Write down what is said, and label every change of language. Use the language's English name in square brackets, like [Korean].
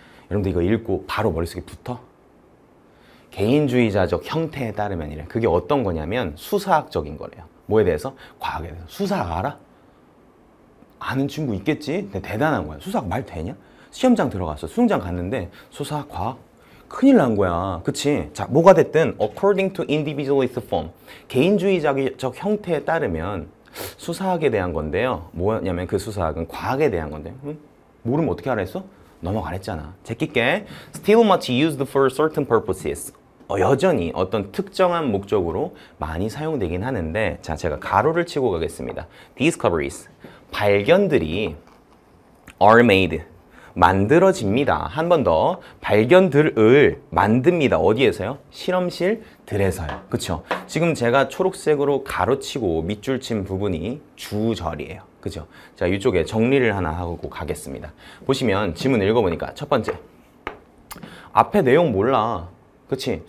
[Korean] 여러분들 이거 읽고 바로 머릿속에 붙어? 개인주의자적 형태에 따르면이래. 그게 어떤 거냐면 수사학적인 거래요. 뭐에 대해서? 과학에 대해서. 수사학 알아? 아는 친구 있겠지? 근데 대단한 거야. 수사학 말 되냐? 시험장 들어갔어. 수능장 갔는데 수사학, 과학? 큰일 난 거야. 그치? [English] 자, [Korean] 뭐가 됐든 [English] according to individualist form. [Korean] 개인주의적 형태에 따르면 수사학에 대한 건데요. 뭐냐면 그 수사학은 과학에 대한 건데요. 응? 모르면 어떻게 하라 했어? 넘어가랬잖아. [English] 제끼게 still much used for certain purposes. [Korean] 여전히 어떤 특정한 목적으로 많이 사용되긴 하는데, 자, 제가 가로를 치고 가겠습니다. [English] Discoveries, [Korean] 발견들이 [English] are made, [Korean] 만들어집니다. 한 번 더, 발견들을 만듭니다. 어디에서요? 실험실들에서요. 그쵸? 지금 제가 초록색으로 가로치고 밑줄 친 부분이 주절이에요. 그죠? 자, 이쪽에 정리를 하나 하고 가겠습니다. 보시면 지문 읽어보니까 첫 번째, 앞에 내용 몰라. 그치?